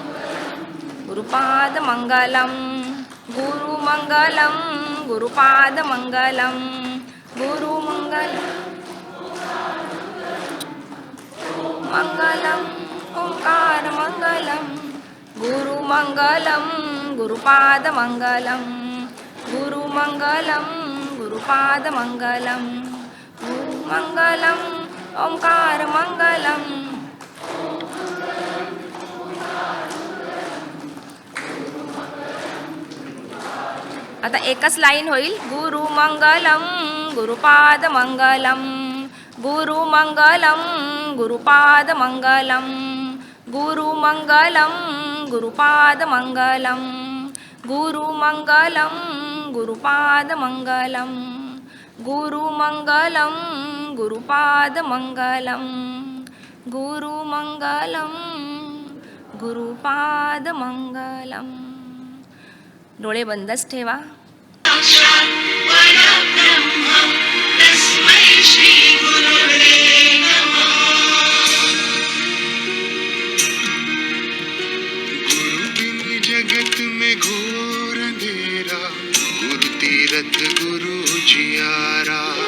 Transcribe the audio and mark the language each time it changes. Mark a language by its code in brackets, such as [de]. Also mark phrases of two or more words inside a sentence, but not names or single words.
[sa] गुरुपाद मंगलम गुरु मंगलम गुरुपाद मंगलम गुरु मंगलम मंगलम ओंकार मंगलम गुरु मंगलम गुरुपाद मंगलम गुरु मंगलम गुरुपाद मंगलम गुरु मंगलम ओंकार मंगलम [mr] आता एकच लाईन होईल [sa] गुरु मंगलम गुरुपाद मंगलम गुरु मंगलम गुरुपाद मंगलम गुरु मंगलम गुरुपाद मंगलम गुरु मंगलम गुरुपाद मंगलम गुरु मंगलम गुरुपाद मंगलम गुरु मंगलम गुरुपाद मंगलम. [mr] डोळे बंदच ठेवा. [hi] जगत में घोर अंधेरा, गुरु तीरथ गुरु जियारा.